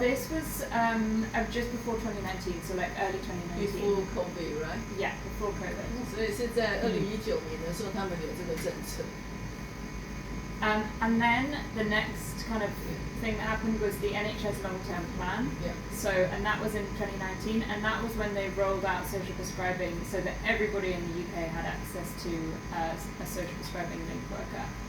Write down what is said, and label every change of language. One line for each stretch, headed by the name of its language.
English: this was just before 2019, so like early 2019. before COVID, right? Yeah, before COVID.
Chinese: 所以是在2019年的时候，他们有这个政策。
English: And then the next kind of thing that happened was the NHS long-term plan. Yeah. So, and that was in 2019, and that was when they rolled out social prescribing so that everybody in the UK had access to a social prescribing link worker.